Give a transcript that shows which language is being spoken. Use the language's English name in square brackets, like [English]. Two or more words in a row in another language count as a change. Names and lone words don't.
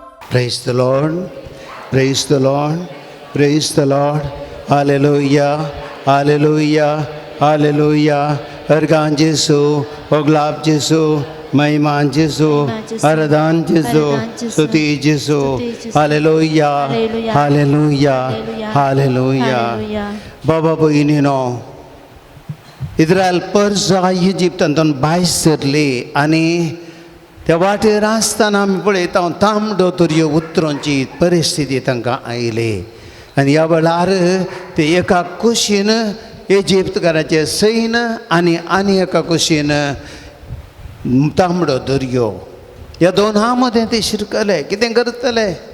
[English] Praise the Lord. Praise the Lord. Praise the Lord. Hallelujah. Hallelujah. Hallelujah. Argan Jesu, Oglab Jesu, Maiman Jesu, Aradan Jesu, Stuti Jesu. Hallelujah. Hallelujah. Hallelujah. Baba Boinino. [Konkani] इस्रायल परजा इजिप्तांतून भायर सरली आनी त्या वाटेर आसतना आमी पळयता तांबडो दर्यो उतरोवची परिस्थिती तांकां आयली आनी ह्या वेळार ते एका कुशीन इजिप्तकारांचें सैन्य आनी एका कुशीन तांबडो दर्यो ह्या दोनां मदें ते शिरकले कितें करतले